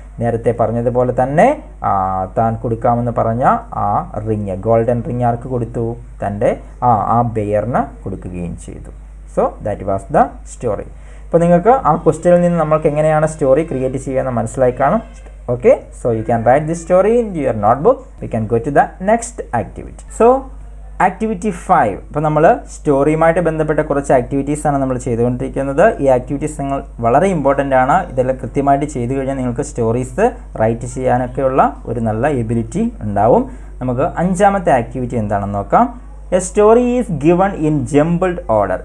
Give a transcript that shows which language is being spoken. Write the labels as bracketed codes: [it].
[ml] നേരത്തെ പറഞ്ഞതുപോലെ തന്നെ താൻ കൊടുക്കാമെന്ന് പറഞ്ഞ ആ റിങ്, ഗോൾഡൻ റിങ് ആർക്ക് കൊടുത്തു? തൻ്റെ ആ ബെയറിന് കൊടുക്കുകയും ചെയ്തു. [en] So that was the story. [ml] ഇപ്പോൾ നിങ്ങൾക്ക് ആ ക്വസ്റ്റ്യനിൽ നിന്ന് നമ്മൾക്ക് എങ്ങനെയാണ് സ്റ്റോറി ക്രിയേറ്റ് ചെയ്യുന്നത് മനസ്സിലായി കാണും. [en] Okay, so you can write this story in your notebook. We can go to the next activity. So activity 5. [ml] ഇപ്പോൾ നമ്മൾ സ്റ്റോറിയുമായിട്ട് ബന്ധപ്പെട്ട കുറച്ച് ആക്ടിവിറ്റീസാണ് നമ്മൾ ചെയ്തുകൊണ്ടിരിക്കുന്നത്. ഈ ആക്ടിവിറ്റീസ് നിങ്ങൾ വളരെ ഇമ്പോർട്ടൻ്റ് ആണ്. ഇതെല്ലാം കൃത്യമായിട്ട് ചെയ്തു കഴിഞ്ഞാൽ നിങ്ങൾക്ക് സ്റ്റോറീസ് റൈറ്റ് ചെയ്യാനൊക്കെയുള്ള ഒരു നല്ല എബിലിറ്റി ഉണ്ടാവും. നമുക്ക് 5ാമത്തെ ആക്ടിവിറ്റി എന്താണെന്ന് നോക്കാം. [en] A story is given in jumbled order.